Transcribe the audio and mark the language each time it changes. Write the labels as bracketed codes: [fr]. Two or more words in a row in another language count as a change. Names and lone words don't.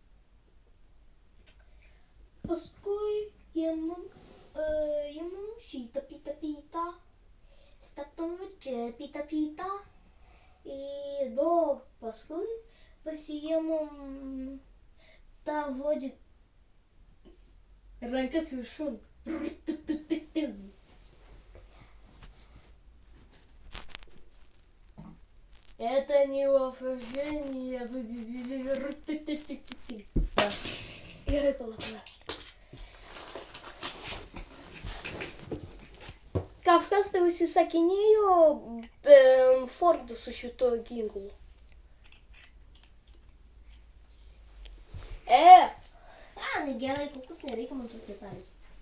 [lt] Paskui imam šitą pytą. Statom čia pytą. Paskui pasiimam tą žodį rankas viršun. [ru] Это не уважение. [lt] Gerai, palauk. Kažkas tai užsisakinėjo Fordą su šituo ginklu. Na gerai, kol kas nereikia man tos detalės.